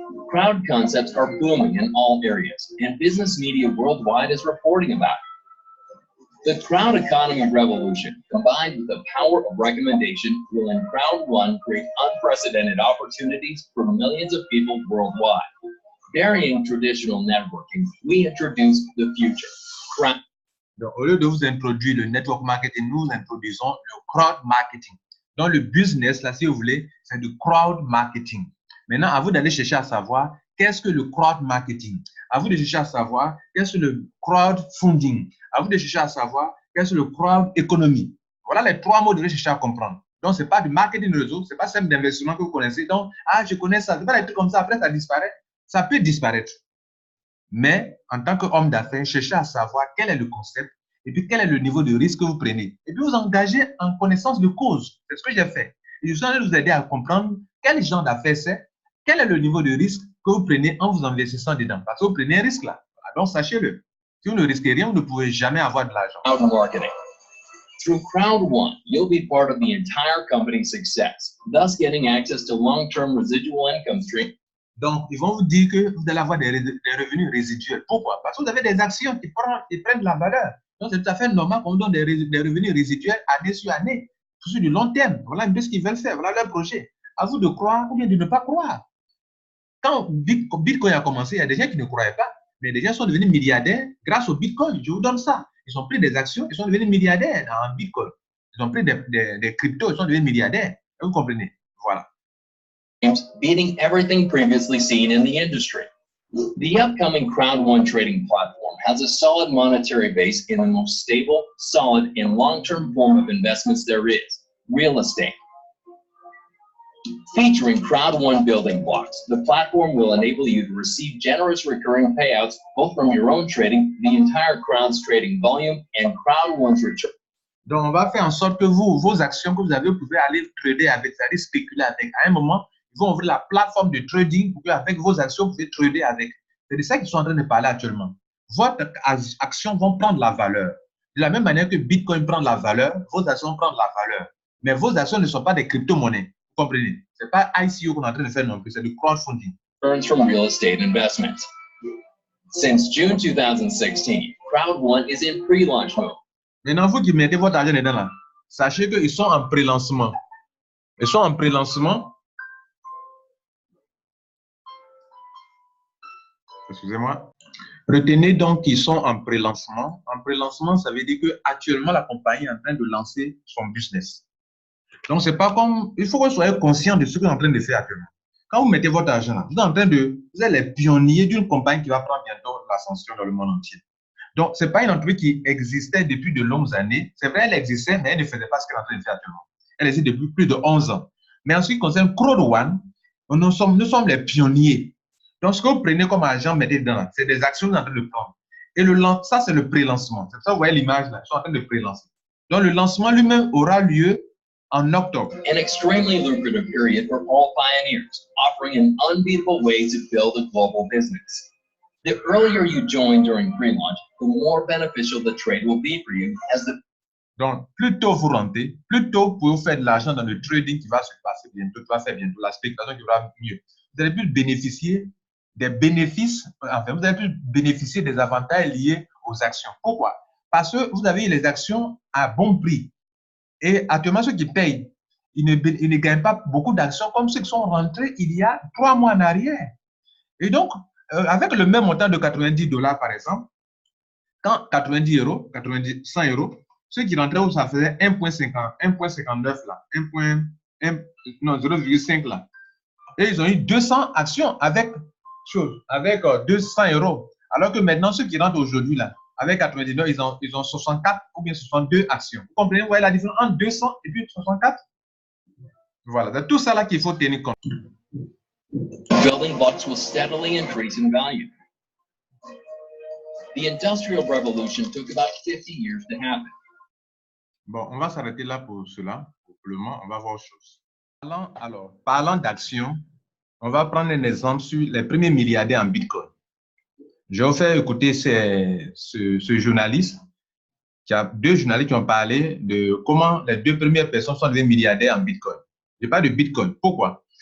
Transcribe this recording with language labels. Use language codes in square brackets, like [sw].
[en] Crowd concepts are booming in all areas, and business media worldwide is reporting about it. The crowd economy revolution, combined with the power of recommendation, will in Crowd One create unprecedented opportunities for millions of people worldwide. Burying traditional networking, we introduce the future. [fr] Donc, au lieu de vous introduire le network marketing, nous introduisons le crowd marketing. Donc, le business, là, si vous voulez, c'est du crowd marketing. Maintenant, à vous d'aller chercher à savoir qu'est-ce que le crowd marketing. À vous de chercher à savoir qu'est-ce que le crowdfunding. À vous de chercher à savoir qu'est-ce que le crowd economy. Voilà les 3 mots de chercher à comprendre. Donc, ce n'est pas du marketing de réseau, ce n'est pas simple d'investissement que vous connaissez. Donc, je connais ça. Ce n'est pas des trucs comme ça, après ça disparaît. Ça peut disparaître. Mais, en tant qu'homme d'affaires, cherchez à savoir quel est le concept et puis quel est le niveau de risque que vous prenez. Et puis, vous engagez en connaissance de cause. C'est ce que j'ai fait. Et je suis en train de vous aider à comprendre quel genre d'affaires c'est Quel est le niveau de risque que vous prenez en vous investissant dedans? Parce que vous prenez un risque là. Voilà, donc, sachez-le. Si vous ne risquez rien, vous ne pouvez jamais avoir de l'argent. [en] Crowd marketing. Through Crowd One, you'll be part of the entire company's success, thus getting access to long-term residual income stream. [fr] Donc, ils vont vous dire que vous allez avoir des revenus résiduels. Pourquoi? Parce que vous avez des actions qui prennent de la valeur. Donc, c'est tout à fait normal qu'on donne des revenus résiduels année sur année, sur du long terme. Voilà un peu ce qu'ils veulent faire. Voilà leur projet. À vous de croire ou bien de ne pas croire. Quand Bitcoin a commencé, il y a des gens qui ne croyaient pas, mais des gens sont devenus milliardaires grâce au Bitcoin. Je vous donne ça. Ils ont pris des actions, ils sont devenus milliardaires en Bitcoin. Ils ont pris des cryptos, ils sont devenus milliardaires. Vous comprenez? Voilà. [en] Beating everything previously seen in the industry. The upcoming Crowd One trading platform has a solid monetary base in the most stable, solid, and long-term form of investments there is, real estate. Featuring Crowd One building blocks, the platform will enable you to receive generous recurring payouts both from your own trading, the entire Crowd's trading volume, and Crowd One's return. [fr] Donc, on va faire en sorte que vos actions que vous avez, vous pouvez aller trader avec, c'est-à-dire spéculer avec. À un moment, ils vont ouvrir la plateforme de trading pour qu'avec vos actions, vous pouvez trader avec. C'est de ça qu'ils sont en train de parler actuellement. Votre actions vont prendre la valeur. De la même manière que Bitcoin prend la valeur, vos actions prennent la valeur. Mais vos actions ne sont pas des crypto-monnaies. Vous comprenez? Ce n'est pas ICO qu'on est en train de faire non plus, c'est du crowdfunding. [en] Earns from real estate investments. Since June 2016, Crowd One is in pre-launch mode. [fr] Maintenant, vous qui mettez votre argent dedans là, sachez qu'ils sont en pré-lancement. Ils sont en pré-lancement. Excusez-moi. Retenez donc qu'ils sont en pré-lancement. En pré-lancement, ça veut dire qu'actuellement, la compagnie est en train de lancer son business. Donc, c'est pas comme... Il faut que vous soyez conscient de ce que vous êtes en train de faire actuellement. Quand vous mettez votre argent là, vous êtes en train de... Vous êtes les pionniers d'une compagnie qui va prendre bientôt l'ascension dans le monde entier. Donc, ce n'est pas une entreprise qui existait depuis de longues années. C'est vrai, elle existait, mais elle ne faisait pas ce qu'elle est en train de faire actuellement. Elle existe depuis plus de 11 ans. Mais en ce qui concerne Crowd One, nous sommes les pionniers. Donc, ce que vous prenez comme argent, mettez dedans, c'est des actions que vous êtes en train de prendre. Et ça, c'est le pré-lancement. C'est ça, vous voyez l'image là, ils sont en train de pré-lancer. Donc, le lancement lui-même aura lieu en octobre. [en] An extremely lucrative period for all pioneers, offering an unbeatable way to build a global business. The earlier you join during pre-launch, the more beneficial the trade will be for you as the... [fr] Donc, plus tôt vous rentrez, plus tôt vous faire de l'argent dans le trading qui va se passer bientôt, qui va faire bientôt, la spéculation qui va mieux. Vous allez plus bénéficier des bénéfices, enfin, vous allez plus bénéficier des avantages liés aux actions. Pourquoi? Parce que vous avez les actions à bon prix. Et actuellement, ceux qui payent, ils ne gagnent pas beaucoup d'actions comme ceux qui sont rentrés il y a 3 mois en arrière. Et donc, avec le même montant de $90 par exemple, quand 90 euros, 100 euros, ceux qui rentraient où ça faisait 1,59 là, 0,5 là. Et ils ont eu 200 actions avec 200 euros. Alors que maintenant, ceux qui rentrent aujourd'hui là, avec 99, ils ont 64 ou bien 62 actions. Vous comprenez, vous voyez la différence entre 200 et puis 64? Voilà, c'est tout ça là qu'il faut tenir compte. [en] Building blocks will steadily increase in value. The Industrial Revolution took about 50 years to happen. [fr] Bon, on va s'arrêter là pour cela. Pour le moment, on va voir autre chose. Parlant d'actions, on va prendre un exemple sur les premiers milliardaires en Bitcoin. Je vais vous faire écouter ce journaliste. Il y a 2 journalistes qui ont parlé de comment les 2 premières personnes sont devenues milliardaires en Bitcoin. Je parle de Bitcoin. Pourquoi?